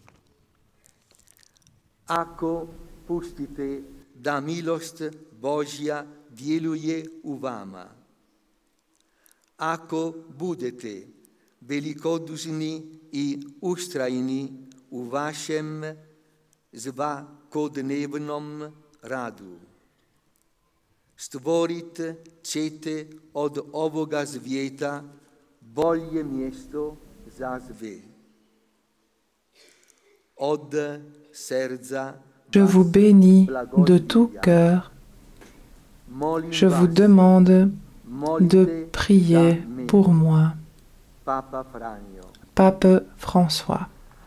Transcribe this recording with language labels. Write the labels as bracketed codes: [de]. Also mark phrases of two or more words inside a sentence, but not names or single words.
[hr] Ako pustite da milost Božja djeluje u vama, ako budete velikodušni i ustrajni u vašem svakodnevnom radu, stvorit ćete od ovoga svijeta bolje mjesto za sve. Od srca [fr] Je vous bénis de tout cœur. Je vous demande de prier pour moi. Pape François.